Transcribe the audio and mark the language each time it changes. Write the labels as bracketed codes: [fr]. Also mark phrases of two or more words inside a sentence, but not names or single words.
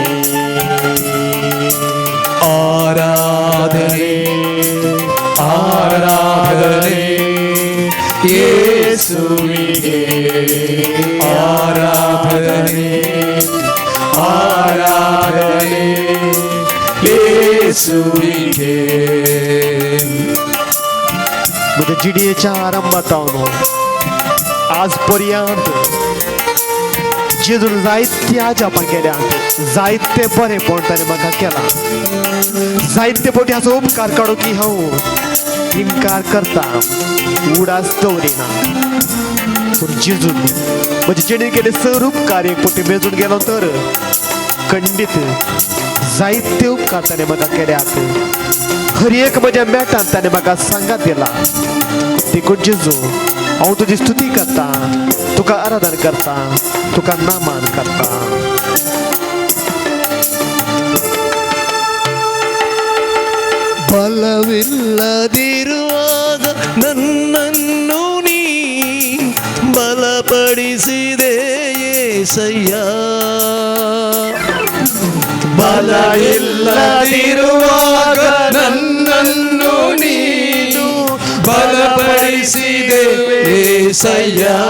[kn] ಆರಾಧನೆ ಆರಾಧನೆ ಯೇಸುವಿಗೆ ಆರಾಧನೆ. ಆರಾಧನೆ ಯೇಸುವಿಗೆ. [kok] म्हज्या जिणेच्या आरंभातावन आजपर्यंत जेजून जायत्या जापां केल्यात, जायते बरेपण ताणें म्हाका केलां. जायते फावटी हाचो उपकार काडूं की हांव इन्कार करता, उडास दवरिना. पूण जेजून म्हजे जिणेन केले सर उपकार एक फावटी मेजून गेलो तर खंडीत जायते उपकार ताणें म्हाका केल्यात. हर एक म्हज्या मेटान ताणें म्हाका सांगात दिला. देखून जेजू हांव तुजी स्तुती करता, तुका आराधन करता, तुका नामान करता. [kn] ಬಲವಿಲ್ಲದಿರುವಾಗ ನನ್ನನ್ನು ನೀ ಬಲಪಡಿಸಿದೆ ಏಸಯ್ಯ. ಬಲವಿಲ್ಲದಿರುವಾಗ ನನ್ನನ್ನು ನೀನು ಬಲಪಡಿಸಿದೆ ಏಸಯ್ಯ.